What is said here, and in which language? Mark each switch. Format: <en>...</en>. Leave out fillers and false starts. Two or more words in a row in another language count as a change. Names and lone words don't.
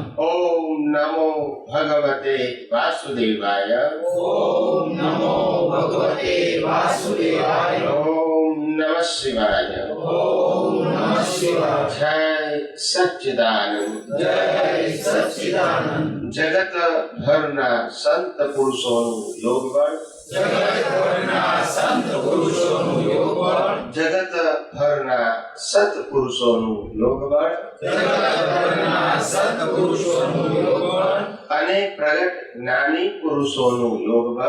<sa>ओम नमो भगवते वासुदेवाय, ओम नमो भगवते वासुदेवाय, ओम नमः शिवाय, ओम नमः शिवाय। जय सच्चिदानंद। जय सच्चिदानंद।</sa> <gu>जगत भરના સંત પુરુષોનું યોગબળ, જગત ભરના સંત પુરુષોનું યોગબળ, જગત ભરના સત્પુરુષોનું યોગબળ જગત ભરના સત્પુરુષોનું યોગબળ, અને પ્રગટ જ્ઞાની પુરુષોનું યોગબળ</gu>